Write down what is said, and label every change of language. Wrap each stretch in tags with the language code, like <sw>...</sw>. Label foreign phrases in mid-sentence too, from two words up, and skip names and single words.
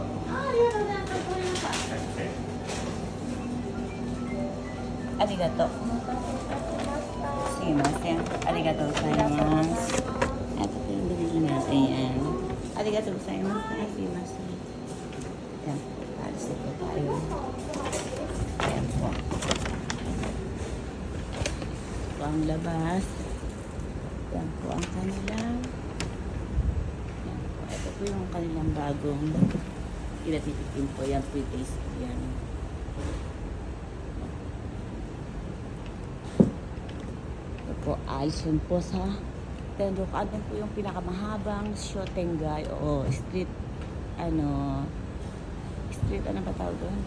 <ja>ありがとうすいませんありがとうございますあとこ</ja> <tl>yung binili natin yan</tl> <ja>ありがとうございますすいません</ja> <tl>yan po alis na po tayo yan po ito ang labas yan po ang kanilang ito po yung kanilang bagong pinatitikim po yan pre-taste yan ito po alis yun po sa Tenryok, andun po yung pinakamahabang Shotengai o street, street, ano ba tawag doon?</tl>